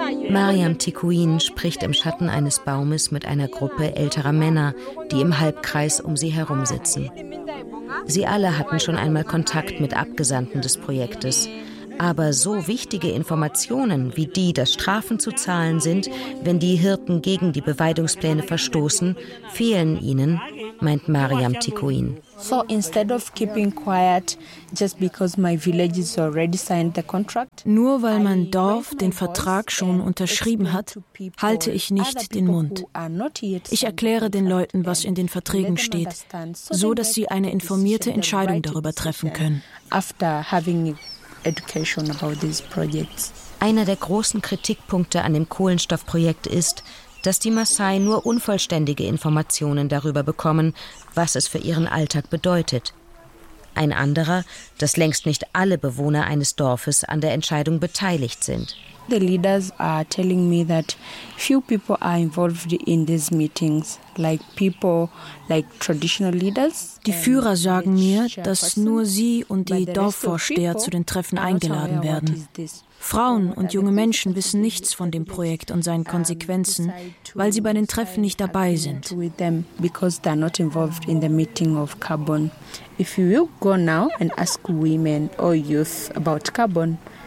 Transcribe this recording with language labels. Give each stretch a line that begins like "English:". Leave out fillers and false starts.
German: Mariam Tikuin spricht im Schatten eines Baumes mit einer Gruppe älterer Männer, die im Halbkreis um sie herum sitzen. Sie alle hatten schon einmal Kontakt mit Abgesandten des Projektes. Aber so wichtige Informationen wie die, dass Strafen zu zahlen sind, wenn die Hirten gegen die Beweidungspläne verstoßen, fehlen ihnen, meint Mariam Tikuin.
English: So instead of keeping quiet just because my village is already signed the contract.
German: Nur weil mein Dorf den Vertrag schon unterschrieben hat, halte ich nicht den Mund. Ich erkläre den Leuten, was in den Verträgen steht, so dass sie eine informierte Entscheidung darüber treffen können.
English: After having education about these projects.
German: Einer der großen Kritikpunkte an dem Kohlenstoffprojekt ist, dass die Maasai nur unvollständige Informationen darüber bekommen, was es für ihren Alltag bedeutet. Ein anderer, dass längst nicht alle Bewohner eines Dorfes an der Entscheidung beteiligt sind.
English: The leaders are telling me that few people are involved in these meetings, like people, like traditional leaders.
German: Die Führer sagen mir, dass nur sie und die Dorfvorsteher zu den Treffen eingeladen werden. Frauen und junge Menschen wissen nichts von dem Projekt und seinen Konsequenzen, weil sie bei den Treffen nicht dabei sind.
English: Because they're not involved in the meeting of carbon. If you go now and ask women or youth about carbon,